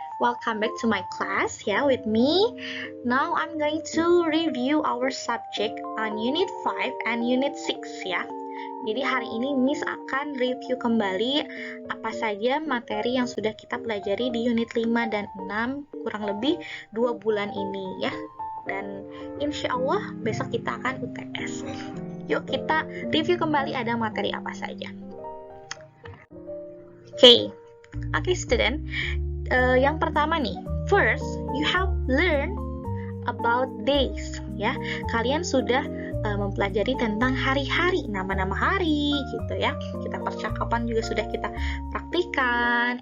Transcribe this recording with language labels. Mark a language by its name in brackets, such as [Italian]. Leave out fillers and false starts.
[English] Welcome back to my class with me. Now I'm going to review our subject on Unit 5 and Unit 6 ya. [Indonesian] Jadi hari ini Miss akan review kembali apa saja materi yang sudah kita pelajari di Unit 5 dan 6 kurang lebih 2 bulan ini ya. Dan insya Allah besok kita akan UTS. Yuk kita review kembali ada materi apa saja. [English] Oke, student. [Indonesian] Yang pertama nih, [English] first you have learned about days ya. [Indonesian] Kalian sudah mempelajari tentang hari-hari, nama-nama hari gitu ya. Kita percakapan juga sudah kita praktikan.